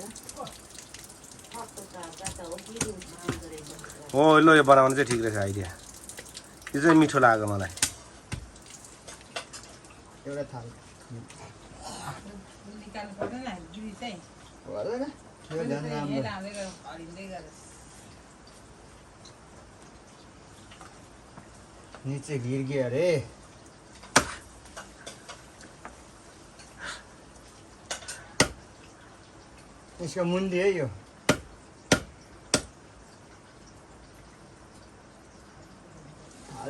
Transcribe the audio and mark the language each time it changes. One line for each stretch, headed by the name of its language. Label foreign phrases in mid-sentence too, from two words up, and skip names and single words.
Nepali: अर्को काका त हो बिरु माग्दो रहेछ हो ल यो बनाउनु चाहिँ ठिक रहेछ आइडिया यो चाहिँ मिठो लाग्यो मलाई एउटा थाल निकाल्नु पर्दैन गिरी चाहिँ गर्दैन यो झन् राम्रो हरिँदै गरेर
Hindi: नीचे गिर गया अरे इसका मुंडी है यो
Nepali: हाल